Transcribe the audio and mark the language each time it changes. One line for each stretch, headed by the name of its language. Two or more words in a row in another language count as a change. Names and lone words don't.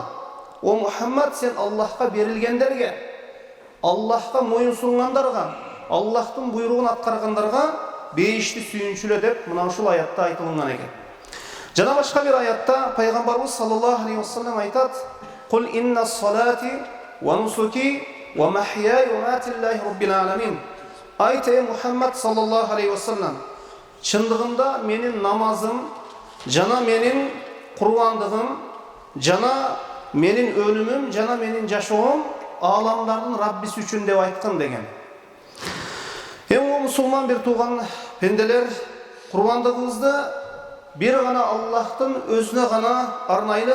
Kyrgyz: О Мухаммад, сен Аллахка берилгендерге, Аллахка моюн сунгандарга, Аллахтын буйругун аткаргандарга бейишти сүйүнчүлө деп мына ушул аятта айтылган экен. Жана башка бир аятта Пайгамбарыбыз
Arabic: صلى الله عليه وسلم айтат: "قل إن صلاتي ونسكي ومحياي ومماتي لله رب العالمين."
Kyrgyz: Айт, ey Мухаммад
Arabic: صلى الله عليه وسلم,
Kyrgyz: чындыгында менин намазым, жана менин курбандыгым, жана менин өлүмүм, жана менин жашоом ааламдардын Раббиси үчүн деп айткан деген. Эми мусулман бир тууган пенделер, курбандыгыбызды бир гана Аллахтын өзүнө гана арнайлы.